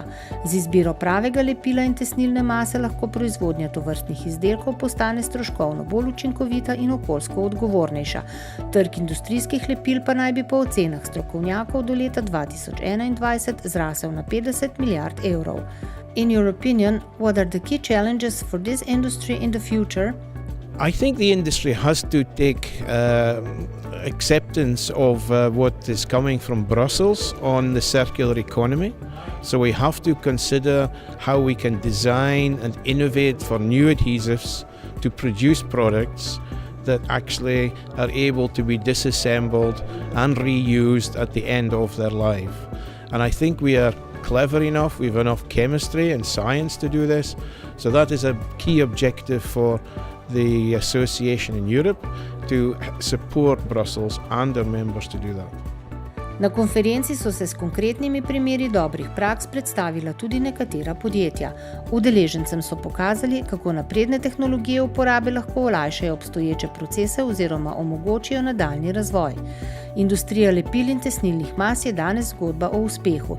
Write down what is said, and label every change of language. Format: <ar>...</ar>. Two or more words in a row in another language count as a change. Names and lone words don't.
<sl>Z izbiro pravega lepila in tesnilne mase lahko proizvodnja tovrstnih izdelkov postane stroškovno bolj učinkovita in okoljsko odgovornejša. Trg industrijskih lepil pa naj bi po ocenah strokovnjakov do leta 2021 zrasel na 50 milijard evrov.</sl> <en>In your opinion, what are the key challenges for this industry in the future? I think the industry has to take acceptance of what is coming from Brussels on the circular economy. So we have to consider how we can design and innovate for new adhesives to produce products that actually are able to be disassembled and reused at the end of their life. And I think we are clever enough, we have enough chemistry and science to do this. So that is a key objective for the association in Europe, to support Brussels and their members to do that.</en> <sl>Na konferenci so se s konkretnimi primeri dobrih praks predstavila tudi nekatera podjetja. Udeležencem so pokazali, kako napredne tehnologije uporabe lahko olajšajo obstoječe procese oziroma omogočijo nadaljnji razvoj. Industrija lepil in tesnilnih mas je danes zgodba o uspehu.</sl>